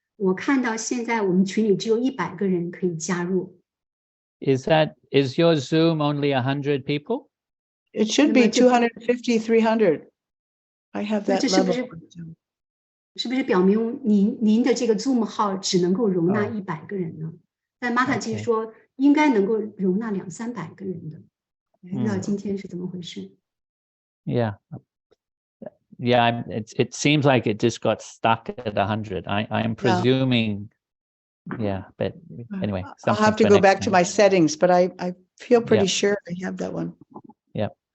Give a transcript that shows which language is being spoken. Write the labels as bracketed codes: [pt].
[zh] 我看到现在我们群里只有100个人可以加入。 [en] Is your Zoom only 100 people? It should be 250, 300. I have that 这 level. [zh] 是不是表明您的这个 Zoom 号只能够容纳100个人呢？但玛塔基说应该能够容纳200-300个人的。不知道今天是怎么回事。 [en] Yeah. Yeah, it seems like it just got stuck at 100. I am presuming, yeah, but anyway. I'll have to go back to my settings, but I feel pretty sure I have that one. Yeah.